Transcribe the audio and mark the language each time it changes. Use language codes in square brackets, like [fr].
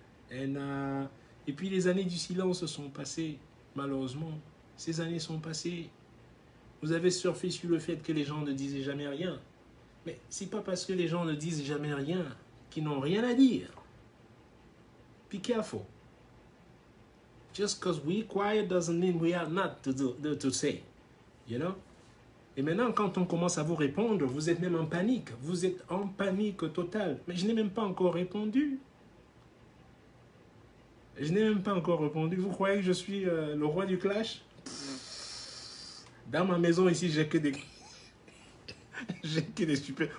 [fr] Et puis, les années du silence se sont passées. Malheureusement, ces années sont passées. Vous avez surfé sur le fait que les gens ne disaient jamais rien. Mais c'est pas parce que les gens ne disent jamais rien qu'ils n'ont rien à dire. [en] Be careful. Just because we're quiet doesn't mean we are not to say. You know? [fr] Et maintenant, quand on commence à vous répondre, vous êtes même en panique. Vous êtes en panique totale. Mais je n'ai même pas encore répondu. Je n'ai même pas encore répondu. Vous croyez que je suis le roi du clash? Dans ma maison ici, j'ai que des... j'ai que des super...